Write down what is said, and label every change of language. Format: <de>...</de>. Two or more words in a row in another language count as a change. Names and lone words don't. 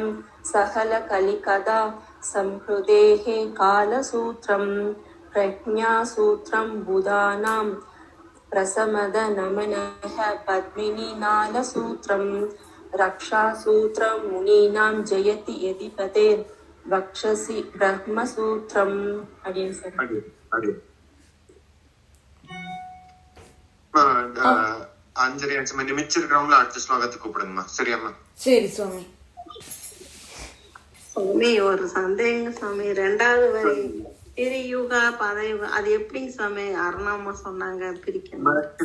<sa>सहलकलिकदा संहृदेः कालसूत्रम् प्रज्ञासूत्रम् बुधानां प्रसमदनमनः पद्मिनीनालसूत्रम् रक्षासूत्रम् मुनीनां जयति यदिपतेर् वक्षसि ब्रह्मसूत्रम्.</sa> <ta>அப்படின்னு சார். அஞ்சலி அஞ்சமா நிமிச்சிருக்கிறவங்கள அடுத்த ஸ்லோகத்துக்கு கூப்பிடுங்கம்மா. சரியாம்மா? சரி சுவாமி. சுவாமி ஒரு சந்தேகம் சுவாமி. 2வது வரி</ta> <sa>त्रियुगा पदयुगा</sa> <ta>அது எப்படிங்க சுவாமி அருணாமா சொன்னாங்க பிரிக்கணும்?</ta>